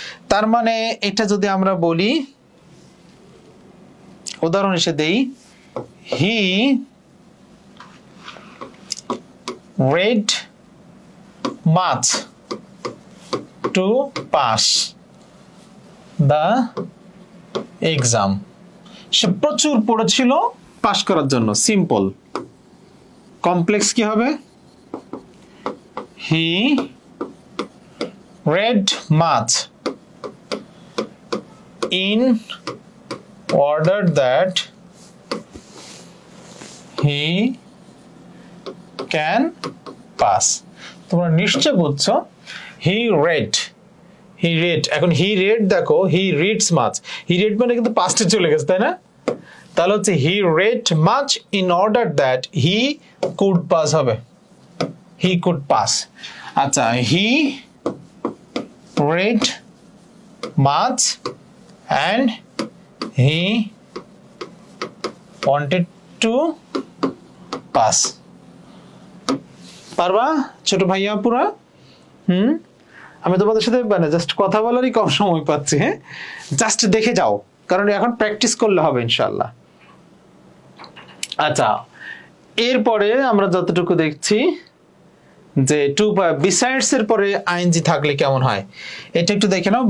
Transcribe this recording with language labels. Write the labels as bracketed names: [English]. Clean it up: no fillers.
[Bangla] তার মানে এটা যদি আমরা বলি, উদাহরণ হিসেবে দেই, [English] he read much to pass the exam, [Bangla] সে প্রচুর পড়েছিল পাস করার জন্য। সিম্পল। কমপ্লেক্স কি হবে? [English] he read much in order that he can pass। [Bangla] তোমরা নিশ্চয় বুঝছো, he read, এখন he read দেখো, [English] he reads much, [Bangla] he read মানে কিন্তু পাস্টে চলে গেছে, তাই না? তাহলে হচ্ছে [English] he read much in order that he could pass হবে, he could pass। আচ্ছা, he read much and he wanted to pass. [Bangla] পারবা ছোট ভাইয়া পুরা? আমি তোমাদের সাথে মানে জাস্ট কথা বলারই কম সময় পাচ্ছি, হ্যাঁ, জাস্ট দেখে যাও, কারণ এখন প্র্যাকটিস করলে হবে ইনশাআল্লাহ। আচ্ছা, এরপরে আমরা যতটুকু দেখছি যে টু বিসাইডস এর পরে আইএনজি থাকলে কেমন হয়, এটা একটু দেখে নাও।